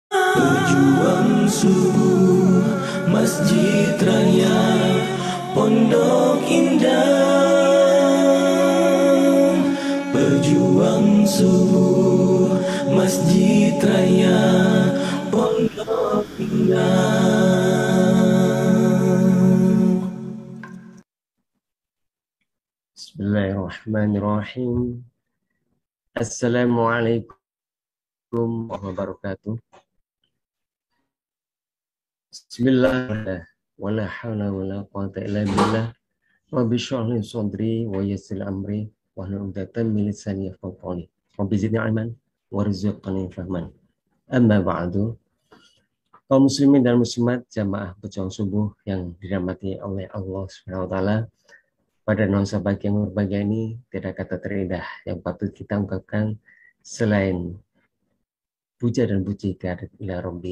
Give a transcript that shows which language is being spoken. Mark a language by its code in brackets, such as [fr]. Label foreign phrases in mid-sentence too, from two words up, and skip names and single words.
[id] Pejuang subuh Masjid Raya Pondok Indah. Pejuang subuh Masjid Raya Pondok Indah. [ar] بسم الله الرحمن الرحيم. السلام عليكم ورحمة الله وبركاته. بسم الله، ولا حول ولا قوة إلا بالله. رب اشرح لي صدري ويسر أمري واحلل عقدة من لساني يفقهوا قولي. رب زدني علما وارزقني فهما. أما بعد. [id] Kaum muslimin dan muslimat jamaah pejuang subuh yang dirahmati oleh Allah [ar] سبحانه وتعالى. [id] Pada nuansa pagi yang berbahagia ini, tidak kata terindah yang patut kita ungkapkan selain puja dan puji kehadirat [ar] إلهي ربي.